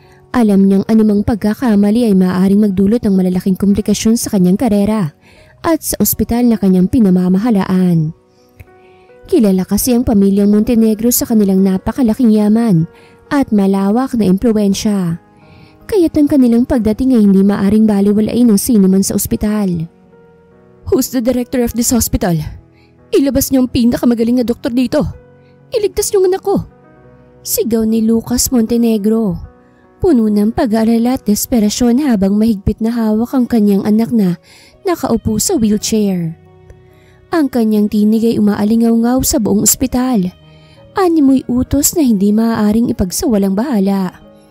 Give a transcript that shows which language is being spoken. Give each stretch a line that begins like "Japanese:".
Filipino: Alam niyang anumang pagkakamali ay maaaring magdulot ng malalaking komplikasyon sa kanyang karera at sa ospital na kanyang pinamamahalaan. Kilala kasi ang pamilyang Montenegro sa kanilang napakalaking yaman at malawak na impluwensya. Kaya't ang kanilang pagdating ay hindi maaring baliwalain ng sino man sa ospital.
English: "Who's the director of this hospital?
Filipino: Ilabas niyo ang pinakamagaling na doktor dito. Iligtas niyo ang anak ko." Sigaw ni Lucas Montenegro. Puno ng pag-aalala at desperasyon habang mahigpit na hawak ang kanyang anak na nakaupo sa wheelchair. Ang kanyang tinig ay umaalingaw-ngaw sa buong ospital. Animoy utos na hindi maaaring ipagsawalang bahala.